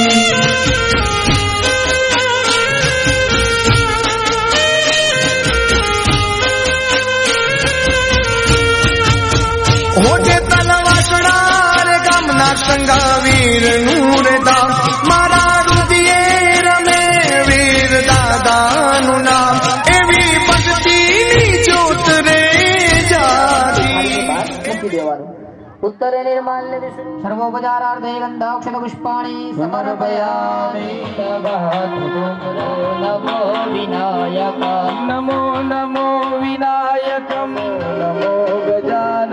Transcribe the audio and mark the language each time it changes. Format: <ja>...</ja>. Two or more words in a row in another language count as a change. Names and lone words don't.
<gu>હોજે તલવાસણા રે ગામના સંગાવીર નું રે દામ મારા રુદિયે રમે વીર દાદાનું નામ એવી ભક્તિ</gu> <sa>उत्तरे निर्माल्य सर्वोपचारार्थे गन्धाक्षत पुष्पाणि समर्पयामि नमो विनायक नमो नमो विनायकं नमो गजानन</sa>